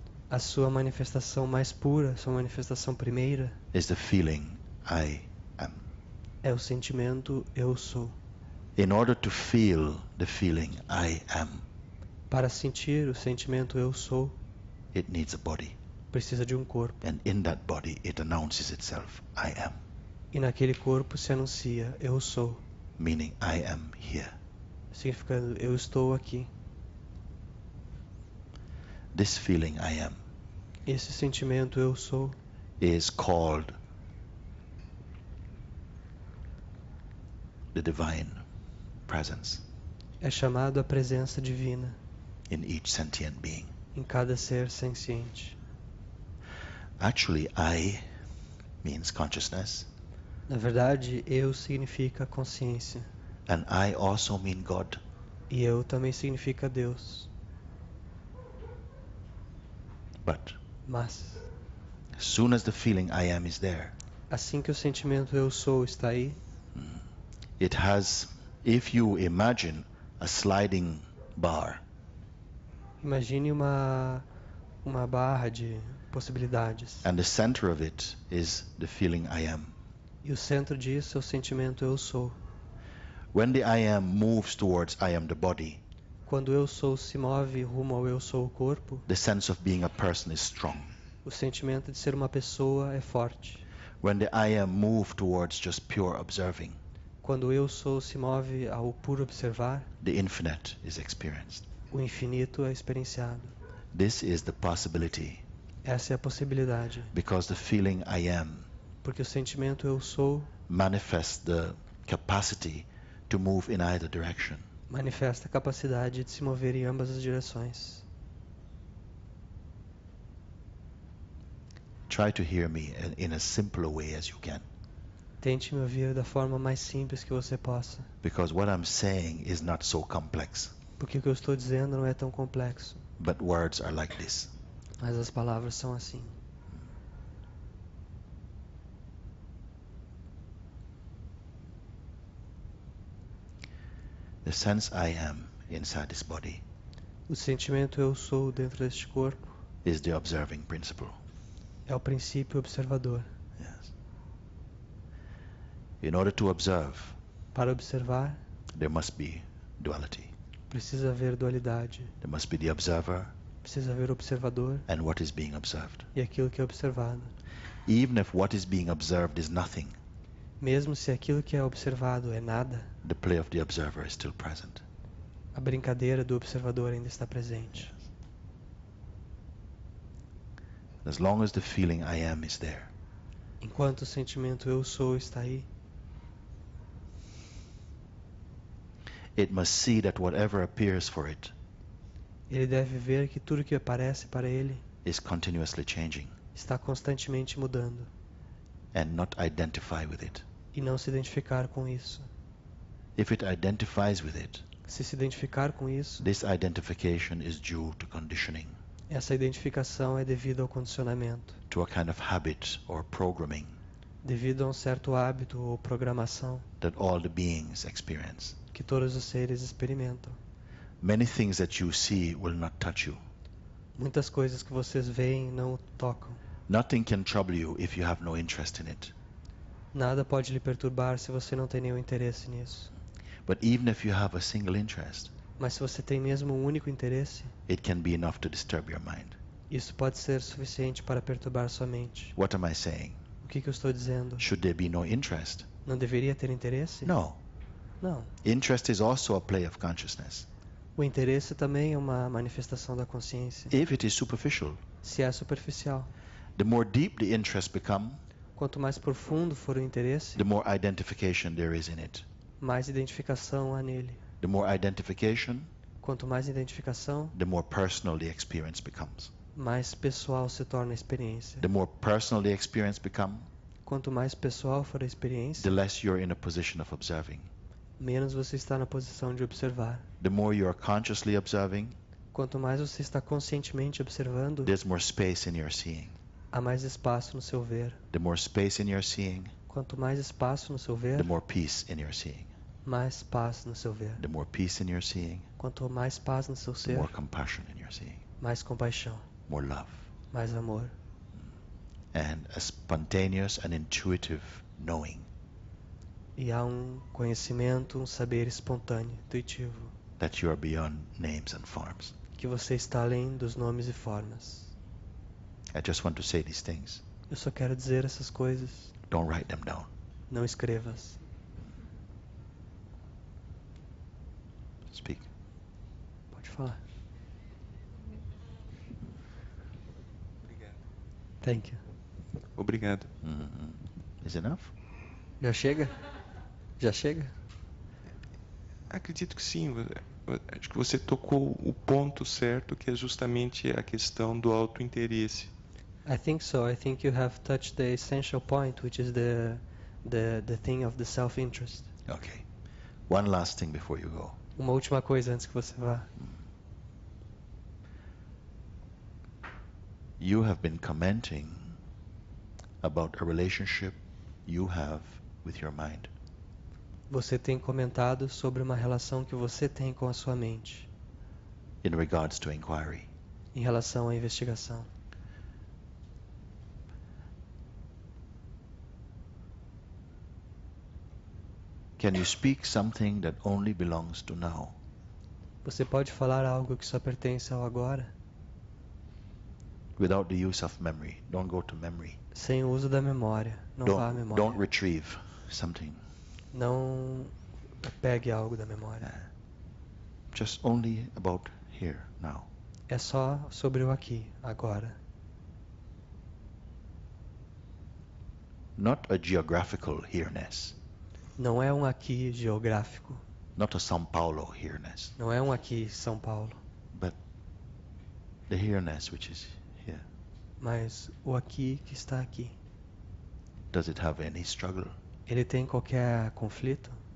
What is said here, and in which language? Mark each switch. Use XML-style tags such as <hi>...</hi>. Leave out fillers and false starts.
<pt>a sua manifestação mais pura, sua manifestação primeira,</pt> <en>is the feeling I am.</en> <pt>é o sentimento eu sou.</pt> <en>In order to feel the feeling I am,</en> <pt>Para sentir o sentimento eu sou,</pt> <en>it needs a body.</en> <pt>precisa de um corpo.</pt> <en>And in that body, it announces itself, I am.</en> <pt>E naquele corpo se anuncia eu sou,</pt> <en>Meaning, I am here.</en> <pt>significando eu estou aqui.</pt> <en>This feeling, I am,</en> <pt>Esse sentimento eu sou</pt> <en>is called the divine presence</en> <pt>é chamado a presença divina</pt> <en>in each sentient being.</en> <pt>em cada ser senciente.</pt> <en>Actually, I means consciousness,</en> <pt>Na verdade, eu significa consciência</pt> <en>and I also mean God.</en> <pt>e eu também significa Deus.</pt> <en>But</en> <pt>Mas,</pt> <en>as soon as the feeling I am is there,</en> <pt>assim que o sentimento eu sou está aí,</pt> <en>it has, if you imagine a sliding bar,</en> <pt>imagine uma barra de possibilidades.</pt> <en>and the center of it is the feeling I am.</en> <pt>E o centro disso é o sentimento eu sou.</pt> <en>When the I am moves towards I am the body,</en> <pt>Quando eu sou se move rumo ao eu sou o corpo,</pt> <en>the sense of being a person is strong.</en> <pt>o sentimento de ser uma pessoa é forte.</pt> <en>When the I am move towards just pure observing,</en> <pt>Quando o eu sou se move ao puro observar,</pt> <en>the infinite is experienced.</en> <pt>o infinito é experienciado.</pt> <en>This is the possibility,</en> <pt>Essa é a possibilidade,</pt> <en>because the feeling I am</en> <pt>porque o sentimento eu sou</pt> <en>manifests the capacity to move in either direction.</en> <pt>manifesta a capacidade de se mover em ambas as direções.</pt> <en>Try to hear me in as simple a way as you can,</en> <pt>Tente me ouvir da forma mais simples que você possa,</pt> <en>because what I'm saying is not so complex,</en> <pt>porque o que eu estou dizendo não é tão complexo,</pt> <en>but words are like this.</en> <pt>mas as palavras são assim.</pt> <en>The sense I am inside this body</en> <pt>O sentimento eu sou dentro deste corpo</pt> <en>is the observing principle.</en> <pt>é o princípio observador.</pt> <en>Yes. In order to observe,</en> <pt>Para observar,</pt> <en>there must be duality.</en> <pt>precisa haver dualidade.</pt> <en>There must be the observer</en> <pt>Precisa haver observador</pt> <en>and what is being observed.</en> <pt>e aquilo que é observado.</pt> <en>Even if what is being observed is nothing,</en> <pt>Mesmo se aquilo que é observado é nada,</pt> <en>the play of the observer is still present.</en> <pt>a brincadeira do observador ainda está presente.</pt> <en>As long as the feeling I am is there,</en> <pt>Enquanto o sentimento eu sou está aí,</pt> <en>it must see that whatever appears for it</en> <pt>ele deve ver que tudo que aparece para ele</pt> <en>is continuously changing</en> <pt>está constantemente mudando</pt> <en>and not identify with it.</en> <pt>e não se identificar com isso.</pt> <en>If it identifies with it,</en> <pt>Se identificar com isso,</pt> <en>this identification is due to conditioning,</en> <pt>essa identificação é devido ao condicionamento,</pt> <en>to a kind of habit or programming</en> <pt>devido a um certo hábito ou programação</pt> <en>that all the beings experience.</en> <pt>que todos os seres experimentam.</pt> <en>Many things that you see will not touch you.</en> <pt>Muitas coisas que vocês veem não o tocam.</pt> <en>Nothing can trouble you if you have no interest in it.</en> <pt>Nada pode lhe perturbar se você não tem nenhum interesse nisso.</pt> <en>But even if you have a single interest,</en> <pt>Mas se você tem mesmo um único interesse,</pt> <en>it can be enough to disturb your mind.</en> <pt>isso pode ser suficiente para perturbar sua mente.</pt> <en>What am I saying?</en> <pt>O que eu estou dizendo?</pt> <en>Should there be no interest?</en> <pt>Não deveria ter interesse?</pt> <en>No.</en> <pt>Não.</pt> <en>Interest is also a play of consciousness.</en> <pt>O interesse também é uma manifestação da consciência,</pt> <en>If it is superficial,</en> <pt>se é superficial.</pt> <en>the more deep the interest become,</en> <pt>Quanto mais profundo for o interesse,</pt> <en>the more identification there is in it.</en> <pt>mais identificação há nele.</pt> <en>The more identification,</en> <pt>Quanto mais identificação,</pt> <en>the more personal the experience becomes.</en> <pt>mais pessoal se torna a experiência.</pt> <en>The more personal the experience become,</en> <pt>Quanto mais pessoal for a experiência,</pt> <en>the less you're in a position of observing.</en> <pt>menos você está na posição de observar.</pt> <en>The more you're consciously observing,</en> <pt>Quanto mais você está conscientemente observando,</pt> <en>there's more space in your seeing.</en> <pt>há mais espaço no seu ver.</pt> <en>The more space in your seeing,</en> <pt>Quanto mais espaço no seu</pt> <en>the</en> <pt>ver,</pt> <en>more peace in your seeing.</en> <pt>mais paz no seu ver.</pt> <en>The more peace in your seeing,</en> <pt>Quanto mais paz no seu</pt> <en>the</en> <pt>ser,</pt> <en>more compassion in your seeing,</en> <pt>mais compaixão,</pt> <en>more love,</en> <pt>mais amor.</pt> <en>and a spontaneous and intuitive knowing</en> <pt>E há um conhecimento, um saber espontâneo, intuitivo,</pt> <en>that you are beyond names and forms.</en> <pt>que você está além dos nomes e formas.</pt> <en>I just want to say these things.</en> <pt>Eu só quero dizer essas coisas.</pt> <en>Don't write them down.</en> <pt>Não escrevas.</pt> <en>Speak.</en> <pt>Pode falar. Obrigado.</pt> <en>Thank you.</en> <pt>Obrigado.</pt> <en>Is enough?</en> <pt>Já chega? Já chega? Acredito que sim. Acho que você tocou o ponto certo, que é justamente a questão do autointeresse.</pt> <en>I think so. I think you have touched the essential point, which is the thing of the self-interest. Okay. One last thing before you go.</en> <pt>Uma última coisa antes que você vá.</pt> <en>You have been commenting about a relationship you have with your mind.</en> <pt>Você tem comentado sobre uma relação que você tem com a sua mente,</pt> <en>In regards to inquiry.</en> <pt>em relação à investigação.</pt> <en>Can you speak something that only belongs to now?</en> <pt>Você pode falar algo que só pertence ao agora,</pt> <en>Without the use of memory. Don't go to memory.</en> <pt>sem o uso da memória. Não vá à memória.</pt> <en>Don't retrieve something.</en> <pt>Não pegue algo da memória.</pt> <en>Just only about here, now.</en> <pt>É só sobre o aqui, agora.</pt> <en>Not a geographical here-ness.</en> <pt>Não é um aqui geográfico.</pt> <en>Not a São Paulo here-ness.</en> <pt>Não é um aqui São Paulo.</pt> <en>But the here-ness which is here.</en> <pt>Mas o aqui que está aqui.</pt> <en>Does it have any struggle?</en> <pt>Ele tem qualquer conflito?</pt>